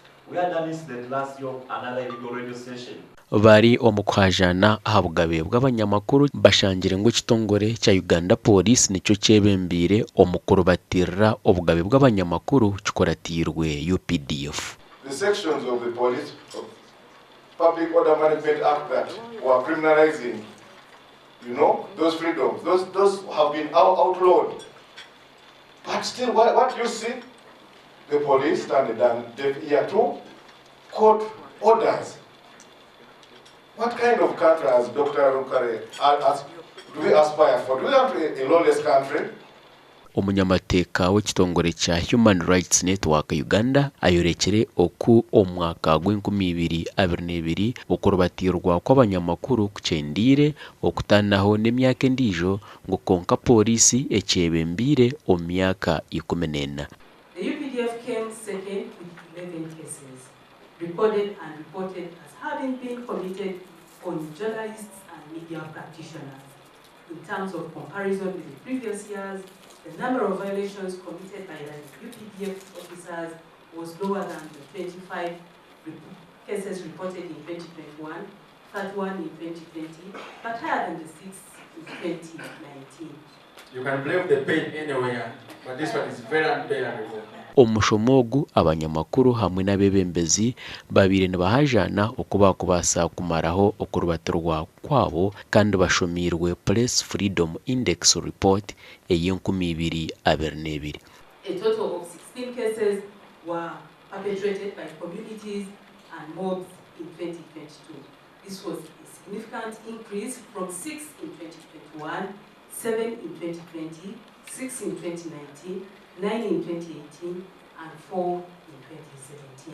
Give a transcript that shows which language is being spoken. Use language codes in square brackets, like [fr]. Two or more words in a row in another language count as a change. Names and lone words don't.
[en] We had an incident last year, another illegal radio station. [nyn] Bari omukwajana Obugabe bw'abanyamakuru bashangira ngo kitongore cya Uganda Pooriisi nicyo kyebembiire omukuburibatirira Obugabe bw'abanyamakuru kikoratirwe UPDF. [en] The sections of the Police Public Order Management Act that were criminalizing, those freedoms, those have been outlawed. But still, what you see, the police stand down deaf ear to court orders. What kind of country has Dr. Rukare do we aspire for? Do we want a lawless country? [nyn] Omunyamateka w'ekitongore kya Human Rights Network Uganda ayorekere oku omwaka gw'2022 okurubatirwa kw'abanyamakuru kuchendire okutanaho n'emyaka endijo ngo konka Pooriisi ekyebembiire omu myaka 14. [en] The UPDF came second with 11 cases recorded and reported as having been committed on journalists and media practitioners. In terms of comparison with the previous years, the number of violations committed by the UPDF officers was lower than the 25 cases reported in 2021, 31 in 2020, but higher than the 6 in 2019. You can blame the pain anywhere, but this one is very unbearable. [nyn] Omushomogu abanyamakuru hamwe n'abebembezi babiri nibahajana okuba kubasa kumaraho okurubatirwa kwabo kandi bashomirwe Press Freedom Index Report ey'Enkumi-22. [en] A total of 16 cases were perpetrated by communities and mobs in 2022. This was a significant increase from 6 in 2021, 7 in 2020, 6 in 2019, 9 in 2018, and 4 in 2017.